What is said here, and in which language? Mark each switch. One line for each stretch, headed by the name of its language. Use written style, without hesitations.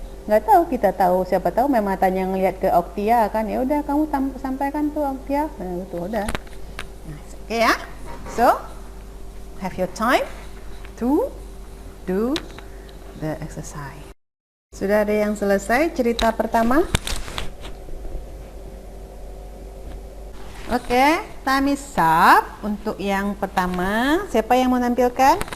Indonesian: Nggak tahu, kita tahu, siapa tahu memang tanya ngelihat ke Oktia kan, ya udah kamu sampaikan tuh Oktia. Nah, itu udah. Oke ya.
English: So, have your time to do the exercise.
Indonesian: Sudah ada yang selesai cerita pertama?
English: Oke, time is up
Indonesian: untuk yang pertama. Siapa yang mau tampilkan?